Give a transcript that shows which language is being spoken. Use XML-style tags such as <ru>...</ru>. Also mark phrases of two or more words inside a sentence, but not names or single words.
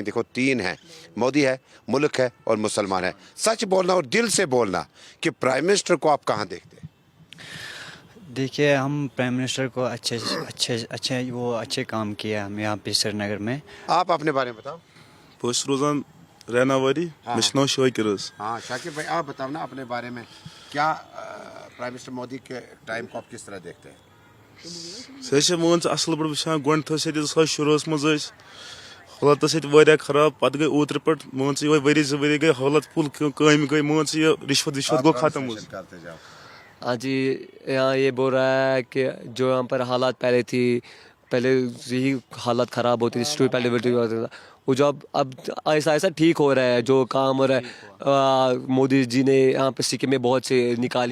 <ur>دیکھو 3 ہیں, مودی ہے, ملک ہے اور مسلمان ہے. سچ بولنا اور دل سے بولنا کہ پرائم منسٹر کو آپ کہاں دیکھتے ہیں؟ دیکھیے ہم پرائم منسٹر کو اچھے کام کیا ہم یہاں پہ سری نگر میں. آپ اپنے بارے میں بتاؤ.</ur> <ks>بہت روزان ریناواری مشنو شاکر.</ks> <ur>ہاں شاکر بھائی آپ بتاؤ نا اپنے بارے میں, کیا پرائم منسٹر مودی کے ٹائم کو آپ کس طرح دیکھتے ہیں؟</ur> <ks>سہ مان اصل پہ وچان گۄڈٕ تھٲو سیٚدِ 2010 مز حالات ٲسۍ خراب, پتہٕ گٔے اوترٕ پٮ۪ٹھ مان ژٕ یِہوے ؤری 2 ؤری گٔے حالات فُل کامہِ گٔے مان ژٕ یہِ رِشوت گوٚو ختم حظ.</ks> <ur>ہاں جی, یہاں یہ بول رہا ہے کہ جو یہاں پر حالات پہلے یہی حالات خراب ہوتی تھی, پہلے وہ جو اب ایسا ٹھیک ہو رہا ہے, جو کام ہو رہا ہے. مودی جی نے یہاں پہ اسکیمیں بہت سے نکالی.</ur>